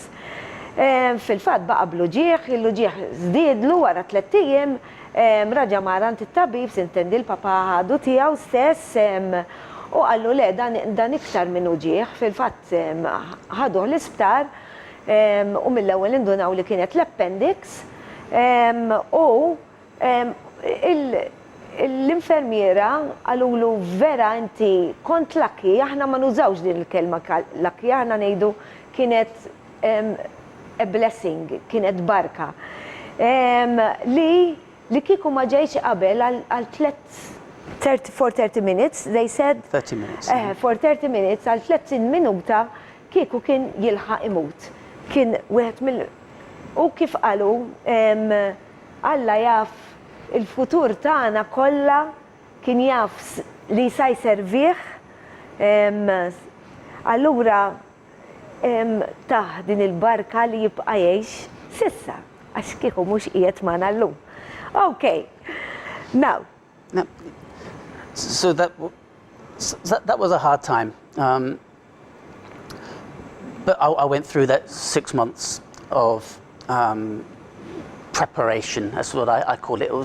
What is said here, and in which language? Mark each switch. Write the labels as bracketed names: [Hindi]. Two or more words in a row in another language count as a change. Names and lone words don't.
[Maltese] Fil-fatt baqa bl-uġieħ, il-uġieħ zdidlu wara 3 ijiem, raġa marant it-tabib, sintendi l-papa ħadu tiegħu stess, u għallu le dan iktar minn uġieħ, fil-fatt ħaduh l-isptar, u mill-ewwel indunaw li kienet l-appendix, u l-infermiera għalulu vera inti kont lucky, aħna ma nużawx din il-kelma lucky, aħna ngħidu kienet [English] a blessing, [Maltese] kienet barka. Li kieku ma ġejx qabel għal [English] 30 minutes, they said 30 minutes. For 30 minutes, [Maltese] għal 30 minuta kieku kien jilħaq imut. Kien wieħed mill u kif qalu, Alla jaf il-futur tagħna kollha, kien jaf li sa jservih, allura taħ din il-barka li jibqa' jgħix sissa, għax kieku mhux qiegħed magħna llum. [English] Okay, now. So that was a hard time, but I went through that 6 months of preparation. That's what I call it.